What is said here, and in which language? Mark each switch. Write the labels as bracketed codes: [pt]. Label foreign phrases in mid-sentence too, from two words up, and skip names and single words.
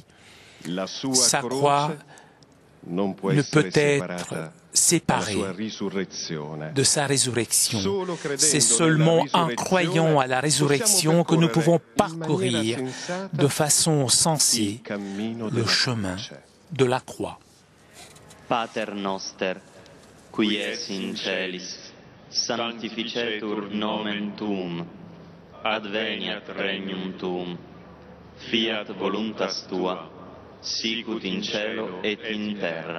[fr] Sa croix ne peut être séparée de sa résurrection. C'est seulement en croyant à la résurrection que nous pouvons parcourir de façon sensée le chemin de la croix. [la] Pater noster, qui es in celis, sanctificetur nomen tuum, adveniat regnum tuum, fiat voluntas tua, sicut in cielo et in terra.